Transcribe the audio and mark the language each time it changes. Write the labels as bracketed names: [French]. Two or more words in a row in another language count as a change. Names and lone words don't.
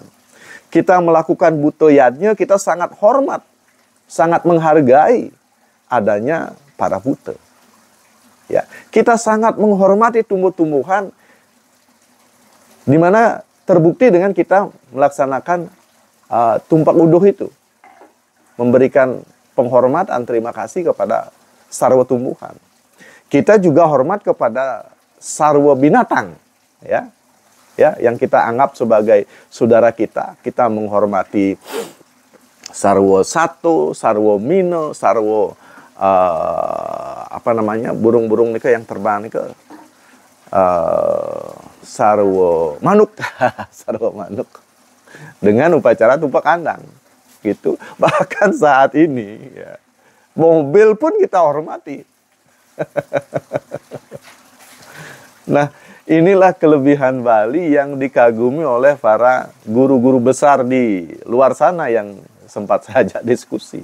[Indonesian] Kita melakukan butoyadnya, kita sangat hormat, sangat menghargai adanya para buta. Ya, kita sangat menghormati tumbuh-tumbuhan, di mana terbukti dengan kita melaksanakan tumpak uduh itu, memberikan penghormatan, terima kasih kepada sarwa tumbuhan. Kita juga hormat kepada sarwa binatang, ya, yang kita anggap sebagai saudara kita. Kita menghormati [Balinese] sarwa sato, sarwa mino, [Indonesian] sarwa burung-burung nika yang terbang nika, [Balinese] sarwa manuk, sarwa manuk, [Indonesian] dengan upacara tumpak kandang, gitu. Bahkan saat ini, ya, mobil pun kita hormati, Nah, inilah kelebihan Bali yang dikagumi oleh para guru-guru besar di luar sana yang sempat saya ajak diskusi.